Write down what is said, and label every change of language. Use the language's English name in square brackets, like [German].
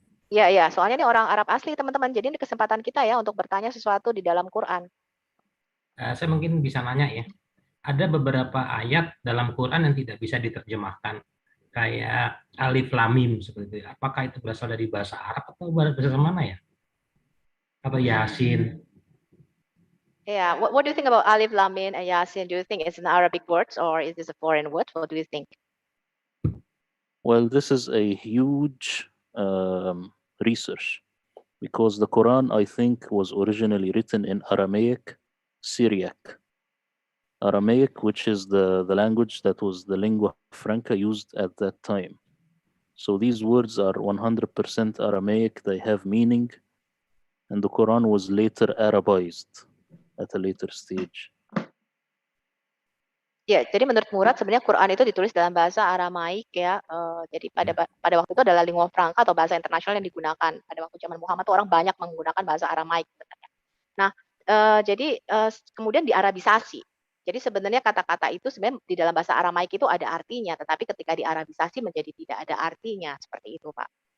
[Indonesian] Iya, soalnya ini orang Arab asli teman-teman. Jadi ini kesempatan kita ya untuk bertanya sesuatu di dalam Quran. Saya mungkin bisa nanya ya. Ada beberapa ayat dalam Quran yang tidak bisa diterjemahkan. Kayak alif lam mim seperti itu. Apakah itu berasal dari bahasa Arab atau bahasa mana ya? Atau Yasin? [English] Yeah, what do you think about alif lam mim and Yasin? Do you think it's an Arabic word or is this a foreign word? What do you think? Well, this is a huge research, because the Quran, I think, was originally written in Aramaic, Syriac. Aramaic, which is the language that was the lingua franca used at that time. So these words are 100% Aramaic, they have meaning, and the Quran was later Arabized at a later stage. [Indonesian] Ya, jadi menurut Murad sebenarnya Quran itu ditulis dalam bahasa Aramaik ya. Jadi pada waktu itu adalah lingua franca atau bahasa internasional yang digunakan. Pada waktu zaman Muhammad itu orang banyak menggunakan bahasa Aramaik sebenarnya. Nah, jadi kemudian diarabisasi. Jadi sebenarnya kata-kata itu sebenarnya di dalam bahasa Aramaik itu ada artinya, tetapi ketika diarabisasi menjadi tidak ada artinya, seperti itu, Pak.